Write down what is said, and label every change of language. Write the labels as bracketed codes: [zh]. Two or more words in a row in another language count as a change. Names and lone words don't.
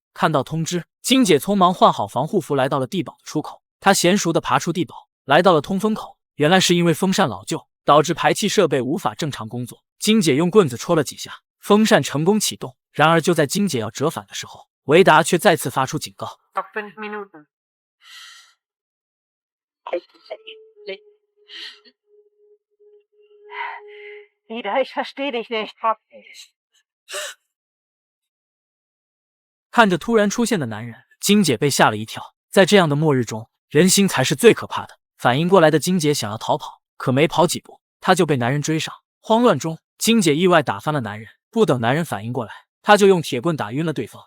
[zh] 看到通知，金姐匆忙换好防护服，来到了地堡的出口。她娴熟地爬出地堡，来到了通风口。原来是因为风扇老旧，导致排气设备无法正常工作。金姐用棍子戳了几下，风扇成功启动。然而就在金姐要折返的时候，维达却再次发出警告。 [de] Noch 5 Minuten. Ida, ich verstehe dich nicht. [zh] 看着突然出现的男人，金姐被吓了一跳。在这样的末日中，人心才是最可怕的。反应过来的金姐想要逃跑，可没跑几步，她就被男人追上。慌乱中，金姐意外打翻了男人，不等男人反应过来，她就用铁棍打晕了对方。